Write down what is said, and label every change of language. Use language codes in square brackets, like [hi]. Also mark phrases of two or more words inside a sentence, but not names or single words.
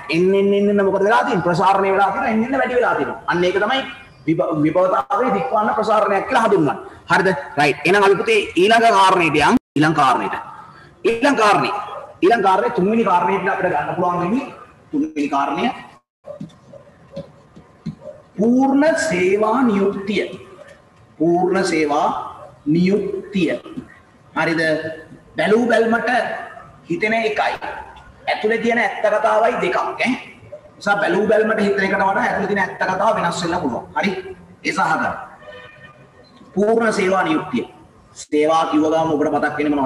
[si] එන්න මොකද වෙලා තියෙන්නේ? ප්‍රසාරණය වෙලා තියෙනවා. එන්න වැඩි වෙලා තියෙනවා. අන්න ඒක තමයි විභවතාවේ දිගුකාලීන ප්‍රසාරණයක් කියලා හඳුන්වන්නේ. හරිද? රයිට්. එහෙනම් අපි පුතේ ඊළඟ කාරණේට යමු. ඊළඟ කාරණේ තුන්වෙනි කාරණේට අපිට ගන්න පුළුවන් වෙන්නේ තුන්වෙනි කාරණය පූර්ණ සේවා නියුක්තිය. පූර්ණ සේවා නියුක්තිය. හරිද? බැලූ බැල්මට හිතෙන එකයි. ඇතුලේ තියෙන ඇත්ත කතාවයි දෙකක් ඈ. නිසා බැලූ බැලමට හිතන එකට වඩා ඇතුලේ තියෙන ඇත්ත කතාව වෙනස් වෙන්න පුළුවන්. හරි? ඒ සහගත. පූර්ණ සේවා නියුක්තිය. සේවා කිව්ව ගමන් ඔබට මතක් වෙන්නේ මොනවද?